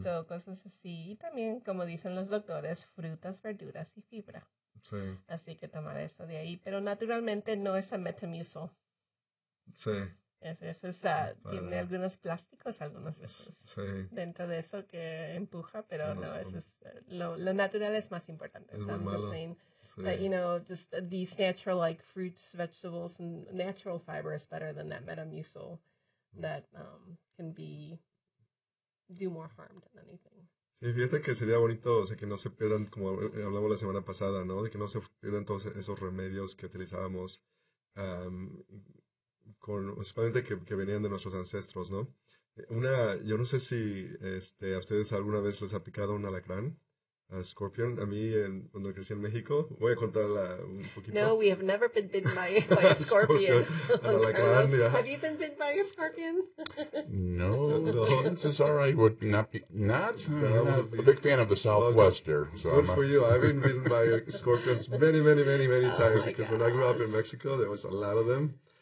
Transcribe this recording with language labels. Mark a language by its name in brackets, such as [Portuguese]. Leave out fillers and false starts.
[Spanish] So, cosas así. Y también, como dicen los doctores, frutas, verduras y fibra. Sí. Así que tomar eso de ahí. Pero naturalmente no es Metamucil. Sí. Es esa, tiene algunos plásticos, algunas veces, sí. dentro de eso que empuja, pero sí, no, eso es, lo natural es más importante. Es muy malo. [English] That, you know, just these natural, like, fruits, vegetables, and natural fibers better than that Metamucil that can be, do more harm than anything. [Spanish] Sí, fíjate que sería bonito, o sea, que no se pierdan, como hablamos la semana pasada, ¿no? De que no se pierdan todos esos remedios que utilizábamos, con, especialmente que venían de nuestros ancestros, ¿no? Una, yo no sé si a ustedes alguna vez les ha picado un alacrán. A Scorpion, a mí cuando crecí en México, voy a contarla un poquito. [English] No, we have never been bitten by a scorpion. [Spanish] A la gran, [English] have you been bitten by a scorpion? No, no. This is all right. Would not be, not, I'm not be, a big fan of the Southwester. Well, good, so good for you. I've been bitten by scorpions many times because when I grew up in Mexico, there was a lot of them.